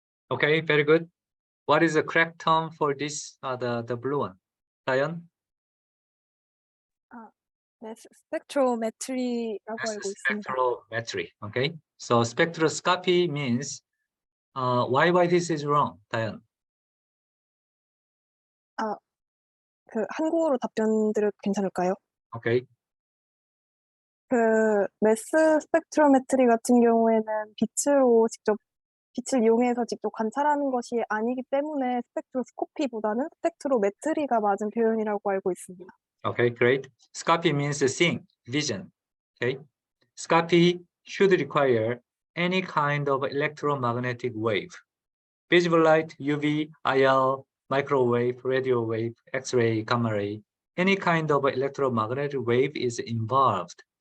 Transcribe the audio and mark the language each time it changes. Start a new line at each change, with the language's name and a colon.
English: Okay, very good. What is the correct term for this, the blue one? Diane?
Korean: 네, 스펙트로메트리라고
English: That's
Korean: 알고 있습니다.
English: spectrometry. Okay. So spectroscopy means why this is wrong, Diane?
Korean: 그 한국어로 답변 드려도 괜찮을까요?
English: Okay.
Korean: 그 매스 스펙트로메트리 같은 경우에는 빛을 이용해서 직접 관찰하는 것이 아니기 때문에 스펙트로스코피보다는 스펙트로메트리가 맞은 표현이라고 알고 있습니다.
English: Okay, great. Scopy means seeing, vision. Okay. Scopy should require any kind of electromagnetic wave. Visible light, UV, IR, microwave, radio wave, X-ray, gamma ray, any kind of electromagnetic wave is involved.